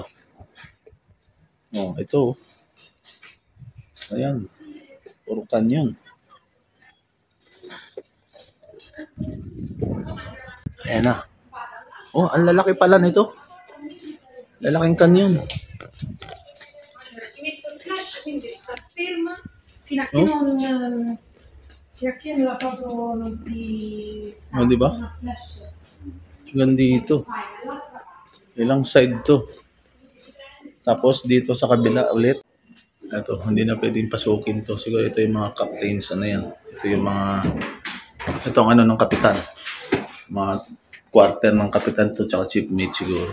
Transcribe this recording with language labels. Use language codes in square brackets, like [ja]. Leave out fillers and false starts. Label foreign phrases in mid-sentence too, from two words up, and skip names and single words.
[tl] Oh, ito. Ayan. Puro kanyon. Ayan na. Oh, ang lalaki pala nito. Lalaking kanyon. [it] Fino a che non la foto non ti sta. [tl] Oh, di ba? Hanggang dito. Ilang side to. Tapos dito sa kabila ulit. Ito, hindi na pwedeng pasukin to. Siguro ito yung mga captains. Ano yan? Ito yung mga... Ito ang ano ng kapitan. Mga quarter ng kapitan to tsaka chief mate siguro.